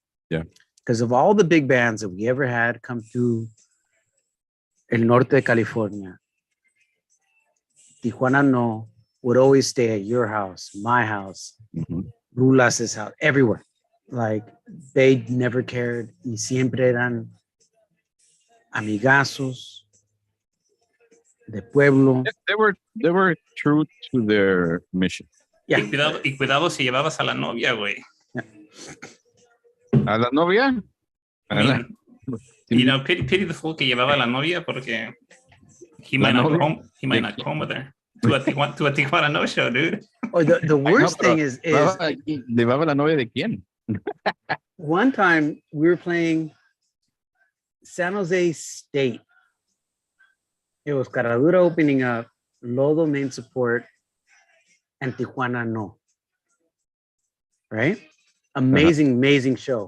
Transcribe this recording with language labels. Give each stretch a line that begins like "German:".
English: Yeah. Because of all the big bands that we ever had come through El Norte de California, Tijuana no would always stay at your house, my house, Rulas's house, everywhere. Like they never cared.
Spanish: Y siempre eran amigazos de pueblo.
English: They were true to their mission. Yeah.
Spanish: Y cuidado si llevabas a la novia, güey. ¿A la novia?
English: Pity the fool
Spanish: que llevaba a la novia porque
English: he might not go home with her. To a Tijuana no show, dude. Or the worst thing is
Spanish: ¿Llevaba la novia de quién?
English: One time we were playing San Jose State. It was Caradura opening up, Lodo main support, and Tijuana no. Right? Amazing show.